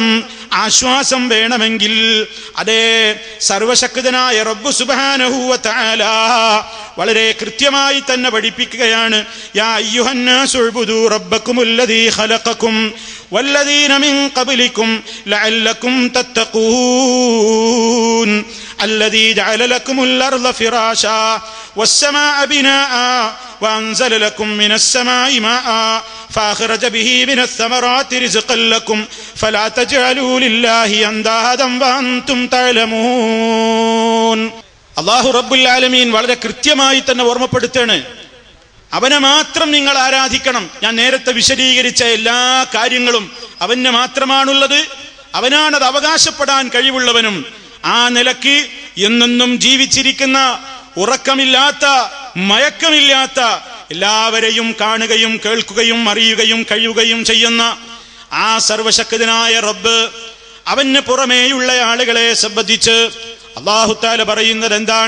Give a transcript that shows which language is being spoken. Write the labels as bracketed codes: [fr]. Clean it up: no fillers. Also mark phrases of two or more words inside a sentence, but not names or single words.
[ml] ആശ്വാസം വേണമെങ്കിൽ അതേ സർവശക്തനായ റബ്ബ് [ar] سبحانه وتعالى [ml] വളരെ കൃത്യമായി തന്നെ പഠിപ്പിക്കുകയാണ്. [ar] يا أيها الناس اعبدوا ربكم الذي خلقكم والذين من قبلكم لعلكم تتقون الذي جعل لكم الأرض فراشا والسماء بناء وأنزل لكم من السماء ماء فأخرج به من الثمرات رزقا لكم فلا تجعلوا لله أندادا وأنتم تعلمون. [ml] അല്ലാഹു [ar] رب العالمين [ml] വളരെ കൃത്യമായി തന്നെ ഓർമ്മപ്പെടുത്താണ്, അവനെ മാത്രം നിങ്ങൾ ആരാധിക്കണം. ഞാൻ നേരത്തെ വിശദീകരിച്ച എല്ലാ കാര്യങ്ങളും അവന് മാത്രമാണുള്ളത്. അവനാണത് അവകാശപ്പെടാൻ കഴിവുള്ളവനും. ആ നിലയ്ക്ക് എന്നെന്നും ജീവിച്ചിരിക്കുന്ന, ഉറക്കമില്ലാത്ത, മയക്കമില്ലാത്ത, എല്ലാവരെയും കാണുകയും കേൾക്കുകയും അറിയുകയും കഴിയുകയും ചെയ്യുന്ന ആ സർവശക്തനായ റബ്ബ്, അവന് പുറമേയുള്ള ആളുകളെ സംബന്ധിച്ച് [ar] الله تعالى [ml] പറയുന്നത് എന്താണ്?